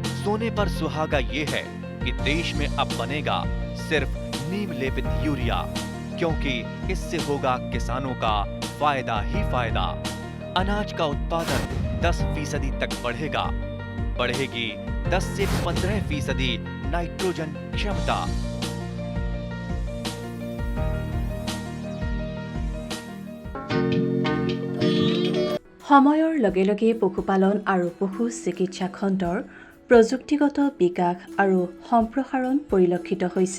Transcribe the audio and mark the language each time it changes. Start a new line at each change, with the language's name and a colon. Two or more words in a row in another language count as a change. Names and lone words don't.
Hindi: सोने पर सुहागा ये है कि देश में अब बनेगा सिर्फ नीम लेपित यूरिया, क्योंकि इससे होगा किसानों का फायदा ही फायदा। अनाज का उत्पादन 10% तक बढ़ेगा। बढ़ेगी 10 से 15% नाइट्रोजन क्षमता।
Assamese: সময়ৰ লগে লগে পশুপালন আৰু পশু চিকিৎসা খণ্ডৰ প্ৰযুক্তিগত বিকাশ আৰু সম্প্ৰসাৰণ পৰিলক্ষিত হৈছে।